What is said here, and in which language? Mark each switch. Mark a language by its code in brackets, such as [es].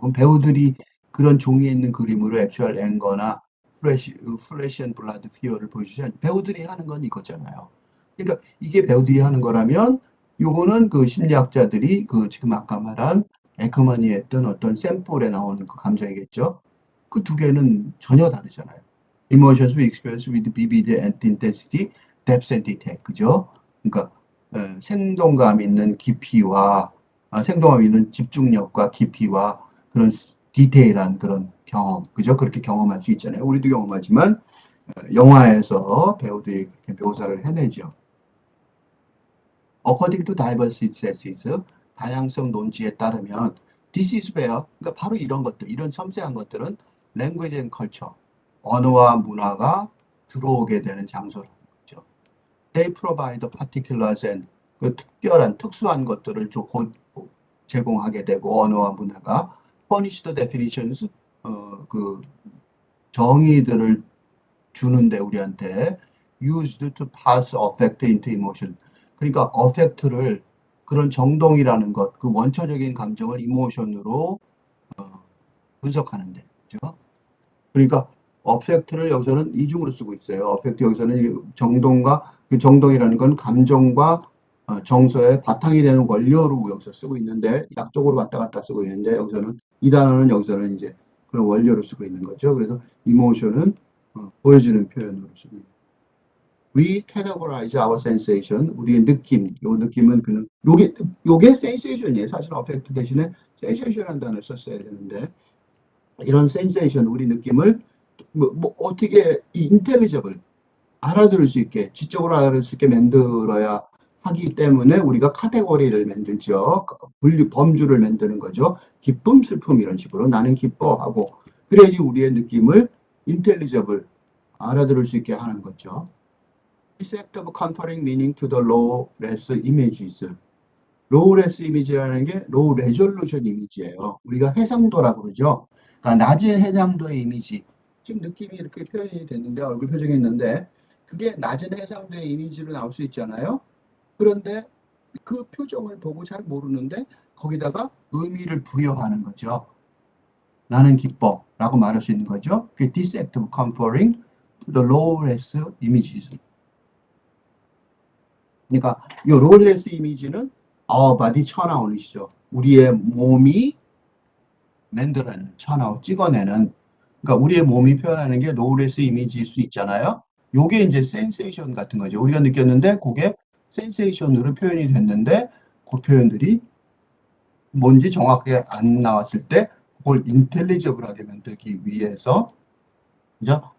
[ko] 그럼 배우들이 그런 종이에 있는 그림으로 액츄얼 앵거나 플래시 앤 블라드 피어를 보여주지 않 배우들이 하는 건 이거잖아요. 그러니까 이게 배우들이 하는 거라면 요거는 그 심리학자들이 그 지금 아까 말한 에크만이 했던 어떤 샘플에 나오는 그 감정이겠죠. 그 두 개는 전혀 다르잖아요. [en] Emotions we experience with vivid and intensity, depth and detail. [ko] 그죠? 그러니까 생동감 있는 깊이와 생동감 있는 집중력과 깊이와 그런 디테일한 그런 경험. 그죠? 그렇게 경험할 수 있잖아요. 우리도 경험하지만 영화에서 배우들이 그렇게 묘사를 해내죠. [en] According to diversity thesis, [ko] 다양성 논지에 따르면 [en] this is where, [ko] 그러니까 바로 이런 것들, 이런 섬세한 것들은 [en] language and culture, [ko] 언어와 문화가 들어오게 되는 장소라는 거죠. [en] They provide particulars and [ko] 그 특별한, 특수한 것들을 제공하게 되고 언어와 문화가 [en] furnish the definitions, [ko] 그 정의들을 주는데 우리한테 [en] used to pass affect into emotion. [ko] 그러니까 affect를 그런 정동이라는 것, 그 원초적인 감정을 이모션으로 분석하는데, 그죠? 그러니까 affect를 여기서는 이중으로 쓰고 있어요. affect 여기서는 정동과 그 정동이라는 건 감정과 정서의 바탕이 되는 원료로 여기서 쓰고 있는데 약적으로 왔다 갔다 쓰고 있는데 여기서는 이 단어는 여기서는 이제 그런 원료로 쓰고 있는 거죠. 그래서 이모션은 보여주는 표현으로 쓰고 있는. [en] We categorize our sensation. [ko] 우리의 느낌. 요 느낌은 그는 요게 sensation이에요. 사실 affect 대신에 sensation이라는 단어를 썼어야 되는데 이런 sensation 우리 느낌을 뭐 어떻게 intelligible 알아들을 수 있게 지적으로 알아들을 수 있게 만들어야 하기 때문에 우리가 카테고리를 만들죠. 범주를 만드는 거죠. 기쁨, 슬픔 이런 식으로 나는 기뻐하고 그래야지 우리의 느낌을 intelligible 알아들을 수 있게 하는 거죠. [en] This act of conferring meaning to the low-res images. [ko] low-res image라는 게 low resolution 이미지예요. 우리가 해상도라고 그러죠. 그러니까 낮은 해상도의 이미지. 지금 느낌이 이렇게 표현이 됐는데 얼굴 표정이 있는데 그게 낮은 해상도의 이미지로 나올 수 있잖아요. 그런데 그 표정을 보고 잘 모르는데 거기다가 의미를 부여하는 거죠. 나는 기뻐 라고 말할 수 있는 거죠. 그게 [en] this act of conferring to the low-res images. [ko] 그러니까 이 로레스 이미지는 [en] our body [ko] 쳐나오는시죠. 우리의 몸이 만들어내는, 찍어내는. 그러니까 우리의 몸이 표현하는 게 로레스 이미지일 수 있잖아요. 요게 이제 센세이션 같은 거죠. 우리가 느꼈는데 그게 센세이션으로 표현이 됐는데 그 표현들이 뭔지 정확하게 안 나왔을 때 그걸 인텔리저블하게 만들기 위해서 그죠?